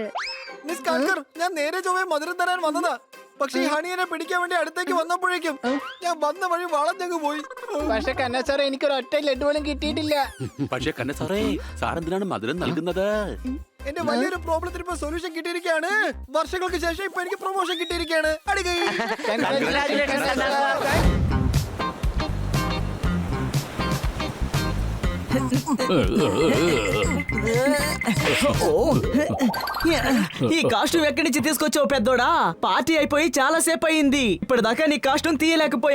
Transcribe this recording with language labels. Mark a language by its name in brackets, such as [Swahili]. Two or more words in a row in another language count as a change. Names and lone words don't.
[Malayalam] മിസ് കാക്കർ, ഞാൻ നേരെ ചൊവ്വേ മധുരം തരാൻ വന്നതാ. പക്ഷെ ഈ ഹണിയെ പിടിക്കാൻ വേണ്ടി അടുത്തേക്ക് വന്നപ്പോഴേക്കും ഞാൻ വന്ന വഴി വളഞ്ഞങ്ങ് പോയി. പക്ഷെ കന്ന സാറേ എനിക്കൊരു ഒറ്റ ലഡ്ഡു പോലും കിട്ടിയിട്ടില്ല. പക്ഷേ കണ്ണ സാറേ, സാറെന്തിനാണ് മധുരം നൽകുന്നത്? എന്റെ വലിയൊരു പ്രോബ്ലത്തിന് ഇപ്പൊ സൊല്യൂഷൻ കിട്ടിയിരിക്കുകയാണ്. വർഷങ്ങൾക്ക് ശേഷം ഇപ്പൊ എനിക്ക് പ്രൊമോഷൻ കിട്ടിയിരിക്കുകയാണ്. അടികൈ. [Telugu] ఈ కాస్ట్యూమ్ ఎక్కడి నుంచి తీసుకొచ్చావు పెద్దోడా? పార్టీ అయిపోయి చాలా సేపు అయింది, ఇప్పటిదాకా నీ కాస్ట్యూమ్ తీయలేకపోయాం.